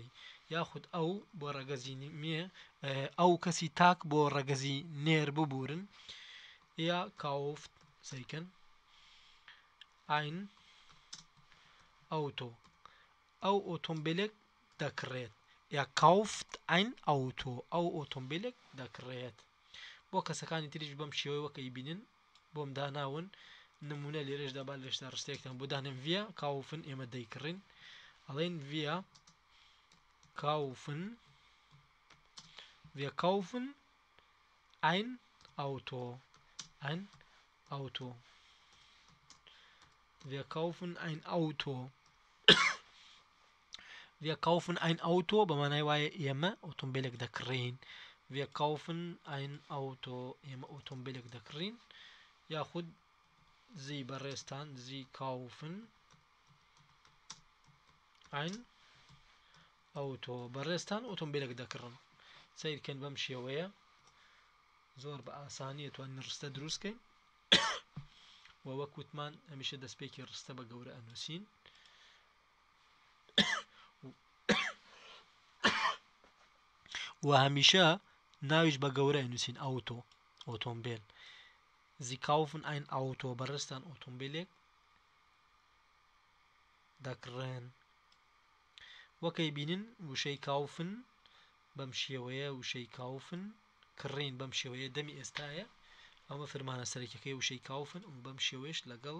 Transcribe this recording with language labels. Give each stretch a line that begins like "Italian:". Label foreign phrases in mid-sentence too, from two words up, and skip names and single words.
Central Kurdish: یاخود ئەو بۆ ڕەگەزی مێ، ئەو کەسی تاک بۆ ڕەگەزی نێر ببورن، یا کاوفت سەیکەن
German: ein Auto،
Central Kurdish: ئەو ئۆتۆمبیلێک دەکڕێت، یا
German: kauft ein Auto,
Central Kurdish: ئەو ئۆتۆمبیلێک دەکڕێت. بۆ کەسەکانی تریش بەم شێوەیە وەکەی بینن بۆم داناون. نمونە لێرەشدا با لێشتا ڕستەیەکتان بۆ دانێن.
German: wir kaufen
Central Kurdish: ئێمە دەیکڕین، ئەڵێن
German: wir kaufen ein Auto. Wir kaufen ein Auto. Wir kaufen ein Auto
Central Kurdish: بە مانای وایە ئێمە ئۆتۆمبیلێک دەکڕین.
German: Wir kaufen ein Auto،
Central Kurdish: ئێمە ئۆتۆمبیلێک دەکڕین. یاخود زی بەڕێستان،
German: Sie kaufen ein Auto,
Central Kurdish: بەڕێستان ئۆتۆمبیلێک دەکڕن. سیرکەن بەم شێوەیە زۆر بە ئاسانی توانین ڕستە دروستکەین. و وەک وتمان هەمیشە دەستپێکی ڕستە بە گەورە ئەنووسین. و هەمیشە ناویش بە گەورە ئەنووسین، ئەوتۆ ئۆتۆمبیل.
German: Sie kaufen ein Auto،
Central Kurdish: بەڕێستان ئۆتۆمبیلێک دەکڕێن. وەکەی بینن وشەی کاوفن بەم شێوەیە وشەی کاوفن کڕین بەم شێوەیە دەمی ئێستایە ئەمە فەرمانە سەرەکیەکەی وشەی کاوفن و بەم شێوەیەش لەگەڵ